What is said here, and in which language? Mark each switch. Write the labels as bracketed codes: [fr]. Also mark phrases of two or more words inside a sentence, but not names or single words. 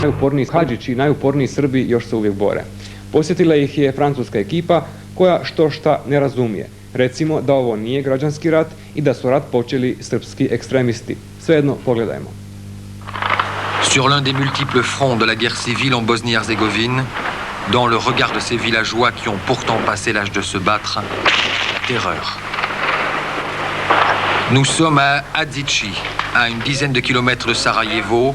[bs] Najuporniji Hadžići i najuporniji Srbi još se uvijek bore. Posjetila ih je francuska ekipa koja što šta ne razumije. Recimo da ovo nije građanski rat i da su rat počeli srpski ekstremisti. Svejedno, pogledajmo. [fr] Sur l'un des multiples fronts de la guerre civile en Bosnie-Herzégovine, dans le regard de ces villageois qui ont pourtant passé l'âge de se battre, la terreur. Nous sommes à Hadžići, à une dizaine de kilomètres de Sarajevo.